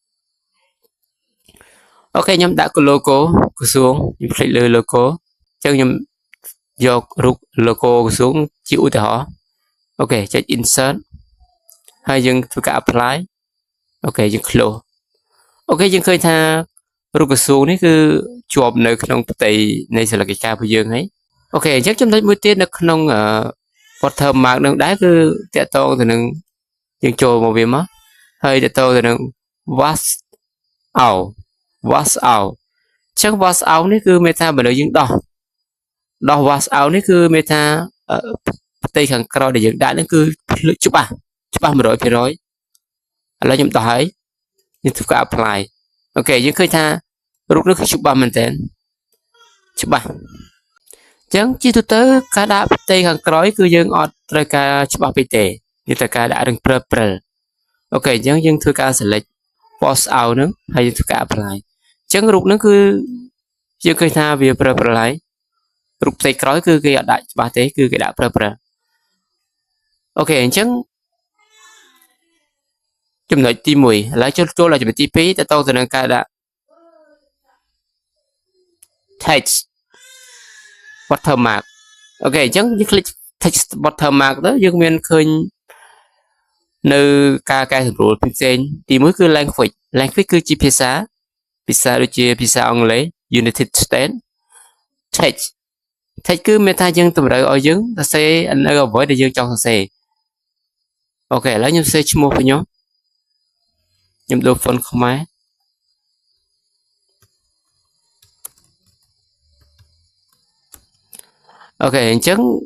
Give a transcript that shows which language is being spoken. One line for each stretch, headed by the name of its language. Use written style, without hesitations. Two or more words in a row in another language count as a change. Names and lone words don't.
Khmer: អូខេខ្ញុំដាក់ logo ក្រសួងខ្ញុំคลิกលើ logo អញ្ចឹងខ្ញុំយករូប logo ក្រសួងជាឧទាហរណ៍អូខេចុច insert ហើយយើងធ្វើការ apply អូខេយើង close អូខេយើងឃើញថារូបក្រសួងនេះគឺជាប់នៅ ក្នុងផ្ទៃនៃសញ្ញាកិច្ចការរបស់យើងហើយអូខេអញ្ចឹងចំណុចមួយទៀតនៅក្នុង watermark នឹងដែរគឺតាក់ទងទៅនឹងយើងចូលមកវាមកហើយតាក់ទងទៅនឹង wash out ចឹង
English: wash out
Khmer: នេះគឺមានថាបើយើងដោះ
English: wash out
Khmer: នេះគឺមានថាផ្ទៃខាងក្រោយដែលយើងដាក់ហ្នឹងគឺច្បាស់ 100% ឥ ឡូវខ្ញុំដោះហើយយើងធ្វើការ apply អូខេយើងឃើញថារូបនេះគឺច្បាស់មែនតើច្បាស់អញ្ចឹងជាទូទៅការដាក់ផ្ទៃខាងក្រោយគឺយើងអត់ត្រូវការច្បាស់ពេកទេយើងត្រូវការដាក់រឹងព្រិលអូខេអញ្ចឹងយើងធ្វើការ
English: select wash out
Khmer: ហ្នឹងហើយយើងធ្វើការ apply អញ្ចឹងរូបហ្នឹងគឺយើងឃើញថាវាព្រិលហើយរូបផ្ទៃក្រោយគឺគេអត់ដាក់ច្បាស់ទេគឺគេដាក់ព្រិលអូខេអញ្ចឹង ចំណុចទី1ឥឡូវចូលដល់ចំណុចទី2តទៅទៅនឹងការដាក់
English: text watermark
Khmer: អូខេអ ញ្ចឹងយើង
English: click text watermark
Khmer: ទៅយើងមានឃើញនៅការកែសម្រួ លផ្សេងទី1គឺ language គឺជាភាសាដូចជាភាសាអង់គ្លេស United States text គឺមានថាយើងតម្រូវឲ្យយើងសរសេរនៅអ្វីដែលយើងចង់សរសេរអូខេឥឡូវខ្ញុំសរសេរឈ្មោះរបស់ខ្ញុំដូរ font ខ្មែរអូខេអញ្ចឹង